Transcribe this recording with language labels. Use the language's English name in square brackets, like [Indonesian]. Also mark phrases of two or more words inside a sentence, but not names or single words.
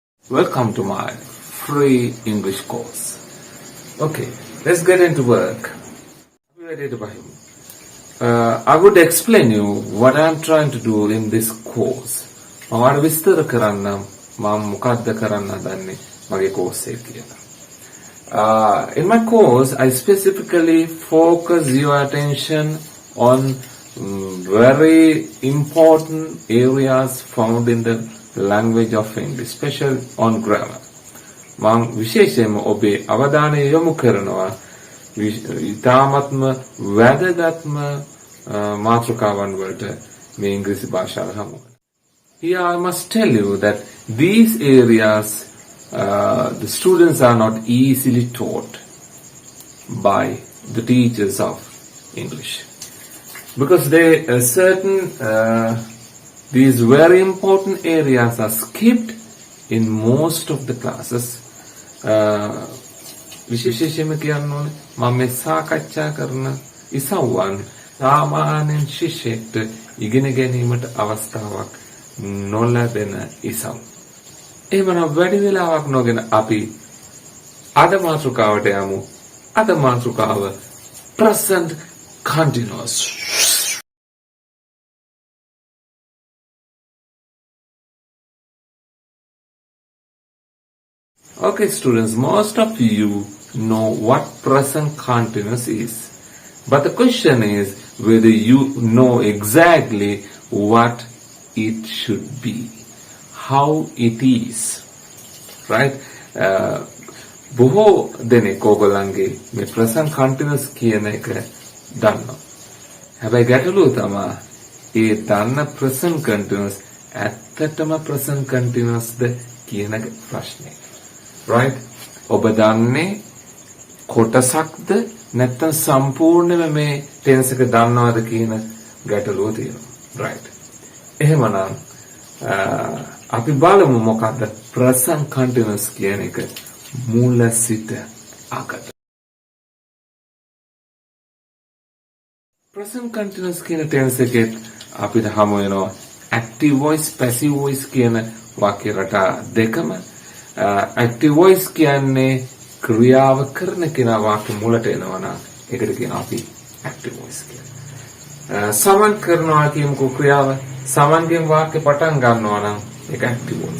[English] Welcome to my free English course. Okay, let's get into work. Are you ready to buy? I would explain you what I'm trying to do in this course. [Sinhala] මම විස්තර කරන්න මම මොකක්ද කරන්න හදන්නේ මගේ course එක කියලා. [English] In my course, I specifically focus your attention on very important areas found in the language of English, especially on grammar. [Sinhala] මම විශේෂයෙන්ම ඔබේ අවධානය යොමු කරනවා ඉතාමත්ම වැදගත්ම මාතෘකාවන් වලට මේ ඉංග්‍රීසි භාෂාව හමුවෙන. [English] Here I must tell you that these areas the students are not easily taught by the teachers of English because these very important areas are skipped in most of the classes. [Sinhala] විශේෂයෙන්ම කියන්න ඕනේ මම මේ සාකච්ඡා කරන ඉසව්වන් සාමාන්‍යයෙන් ශිෂ්‍යයෙක්ට ඉගෙන ගැනීමට අවස්ථාවක් නොලැබෙන ඉසව්. එහෙමනම් වැඩි වෙලාවක් නොගෙන අපි අද මාතෘකාවට යමු. අද මාතෘකාව [English] present continuous. Okay, students, most of you know what present continuous is. But the question is whether you know exactly what it should be, how it is. Right? [Sinhala] බොහෝ දෙනෙක් ඕගොල්ලන්ගේ මේ [English] present continuous [Sinhala] කියන එක දන්නවා. හැබැයි ගැටලුව තමයි ඒ දන්න [English] present continuous [Sinhala] ඇත්තටම [English] present continuousද [Sinhala] කියන ප්‍රශ්නේ. Right? ඔබ දන්නේ කොටසක්ද නැත්නම් සම්පූර්ණයෙන්ම මේ tense එක දන්නවද කියන ගැටලුව තියෙනවා. Right? එහෙමනම් අපි බලමු මොකක්ද [English] present continuous [Sinhala] කියන එක මුල සිට අගට. [English] present continuous [Sinhala] කියන tense එකේ අපිට හමු වෙනවා [English] active voice passive voice [Sinhala] කියන වාක්‍ය රටා දෙකම. [English] active voice [Sinhala] කියන්නේ ක්‍රියාව කරන කෙනා වාක්‍ය මුලට එනවා නම් ඒකට කියනවා අපි [English] active voice [Sinhala] කියලා. සමන් කරනවා කියමුකෝ ක්‍රියාව සමන්ගෙන් වාක්‍ය පටන් ගන්නවා නම් ඒක [English] active voice.